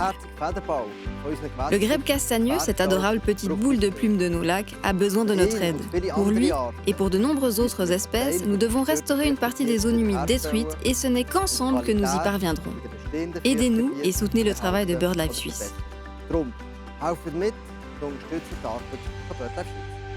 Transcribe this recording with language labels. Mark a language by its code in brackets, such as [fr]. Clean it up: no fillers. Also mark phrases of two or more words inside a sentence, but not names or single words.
[fr] Le grèbe castagneux, cette adorable petite boule de plumes de nos lacs, a besoin de notre aide. Pour lui et pour de nombreuses autres espèces, nous devons restaurer une partie des zones humides détruites et ce n'est qu'ensemble que nous y parviendrons. Aidez-nous et soutenez le travail de BirdLife Suisse. [de] Helft mit und unterstützt die Arbeit von BirdLife Suisse.